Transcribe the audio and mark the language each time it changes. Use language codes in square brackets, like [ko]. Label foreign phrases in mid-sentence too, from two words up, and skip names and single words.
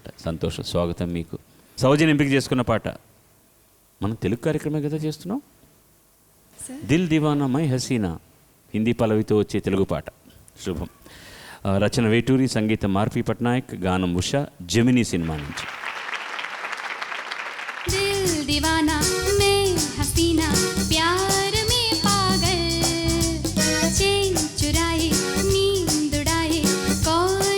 [te] సంతోషం. స్వాగతం మీకు. సౌజన్య ఎంపిక చేసుకున్న పాట మనం తెలుగు కార్యక్రమే కదా చేస్తున్నాం. దిల్ దివానా మై హసీనా హిందీ పల్లవితో వచ్చే తెలుగు పాట. శుభం. రచన వేటూరి, సంగీతం ఆర్పి పట్నాయక్, గానం ఉషా, జెమినీ సినిమా నుంచి. [hi] दिल दीवाना मैं हसीना प्यार में पागल चैन चुराए नींद उड़ाए कौन